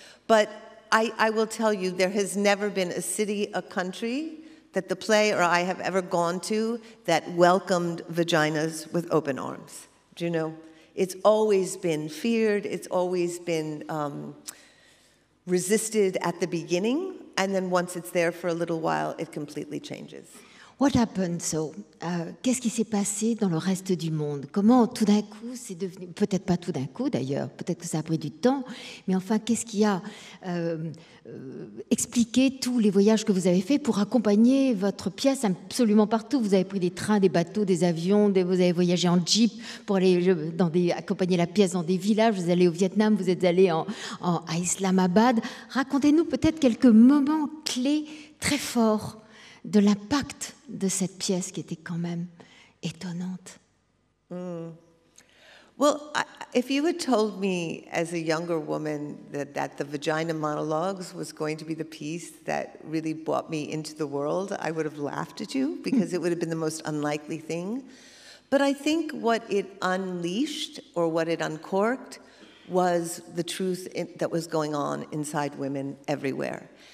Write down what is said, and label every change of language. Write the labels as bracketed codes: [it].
[en] But I will tell you, there has never been a city, a country that the play or I have ever gone to that welcomed vaginas with open arms. Do you know? It's always been feared. It's always been resisted at the beginning, and then once it's there for a little while, it completely changes. What happened so? [fr] Qu'est-ce qui s'est passé dans le reste du monde? Comment tout d'un coup c'est devenu, peut-être pas tout d'un coup d'ailleurs, peut-être que ça a pris du temps, mais enfin qu'est-ce qui a expliqué tous les voyages que vous avez faits pour accompagner votre pièce absolument partout? Vous avez pris des trains, des bateaux, des avions, vous avez voyagé en jeep pour aller accompagner la pièce dans des villages, vous êtes allé au Vietnam, vous êtes allé à Islamabad. Racontez-nous peut-être quelques moments clés très forts de l'impact de cette pièce qui était quand même étonnante. [en] Well, if you had told me as a younger woman that the vagina monologues was going to be the piece that really brought me into the world, I would have laughed at you because it would have been the most unlikely thing. But I think what it unleashed or what it uncorked was the truth that was going on inside women everywhere.